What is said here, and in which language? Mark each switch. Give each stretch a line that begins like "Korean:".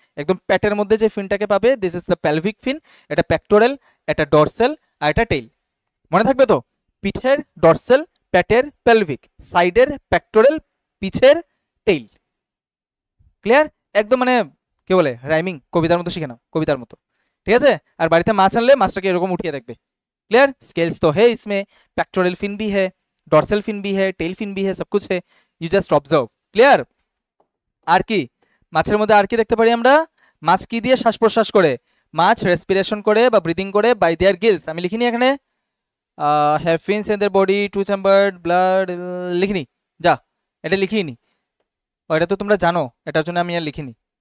Bangla: একদম প্যাটের মধ্যে যে ফিনটাকে পাবে,
English: This is the pelvic fin.
Bangla: এটা প্যাক্টোরাল, এটা ডরসাল, আর এটা টেইল। মনে থাকবে তো? পিঠের ডরসাল, প্যাটের প্যালভিক, সাইডের প্যাক্টোরাল, পিছের টেইল। ক্লিয়ার? একদম মানে কি বলে, রাইমিং, কবিতার মতো শিখে নাও, কবিতার মতো। ঠিক আছে? আর বাড়িতে মাছ আনলে মাছটাকে এরকম উঠিয়ে দেখবে।
English: Clear?
Hindi: स्केल्स तो है इसमें, पेक्टोरल फिन भी है, डॉर्सल फिन भी है, टेल फिन भी है, सब कुछ है।
English: You just observe. Clear?
Bangla: আর কি মাছের মধ্যে আর কি দেখতে পারি আমরা? মাছ কি দিয়ে শ্বাস প্রশ্বাস করে? মাছ রেসপিরেশন করে বা ব্রিদিং করে
English: By their gills.
Bangla: আমি লিখিনি এখানে
English: have fins in their body, two chambered blood,
Bangla: লিখিনি। যা, এটা লিখিনি। ওটা তো তোমরা জানো, এটার জন্য আমি আর লিখিনি।